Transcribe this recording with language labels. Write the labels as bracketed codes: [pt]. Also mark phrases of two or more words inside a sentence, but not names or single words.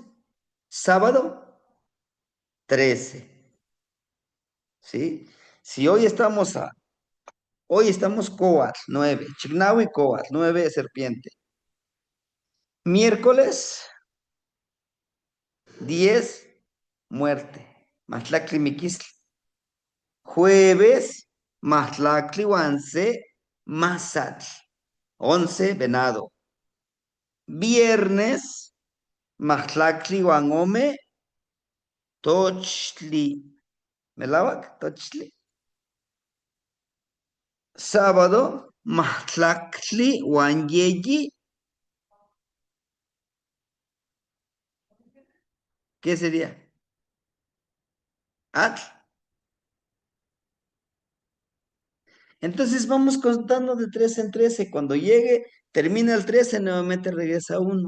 [es] Sábado, 13. ¿Sí? Si hoy estamos Coatl, 9. [nah] Chignahui, Coatl, [es] 9 serpiente. Miércoles, 10, muerte. [nah] Matlacli miquisli. Jueves, Matlacli Once, Mazatl. [es] 11, venado. [nah] Viernes, Matlacli Guangome, Tochli. ¿Melawak? Tochli. Sábado, Matlacli Guanyeyi. [es] ¿Qué sería? Atl. Entonces vamos contando de 13 en 13. Cuando llegue, termina el 13, nuevamente regresa 1.